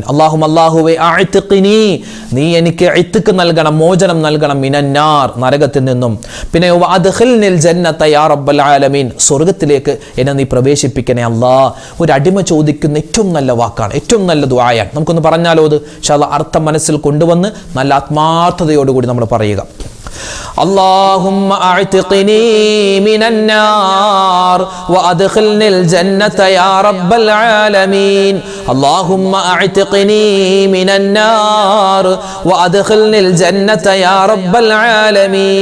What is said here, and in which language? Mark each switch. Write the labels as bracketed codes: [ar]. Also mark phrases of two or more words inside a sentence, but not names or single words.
[ml] അല്ലാഹുവേ അഅ്തിഖ്നി, നീ എനിക്ക് ഇത്ഖ് നൽകണം, മോചനം നൽകണം, മിനന്നാർ, നരകത്തിൽ നിന്നും. പിന്നെ [ar] وأدخلني الجنة يا رب العالمين, [ml] സ്വർഗത്തിലേക്ക് എന്നെ നീ പ്രവേശിപ്പിക്കണേ അല്ലാ. ഒരു അടിമ ചോദിക്കുന്ന ഏറ്റവും നല്ല വാക്കാണ്, ഏറ്റവും നല്ല ദുആയാണ്. നമുക്കൊന്ന് പറഞ്ഞാലോ അത്? [ar] إن شاء الله [ml] അർത്ഥം മനസ്സിൽ കൊണ്ടുവന്ന് നല്ല ആത്മാർത്ഥതയോടുകൂടി നമ്മൾ പറയുക. [ar] اللهم اعتقني من النار وادخلني الجنة يا رب العالمين. اللهم اعتقني من النار وادخلني الجنة يا رب العالمين.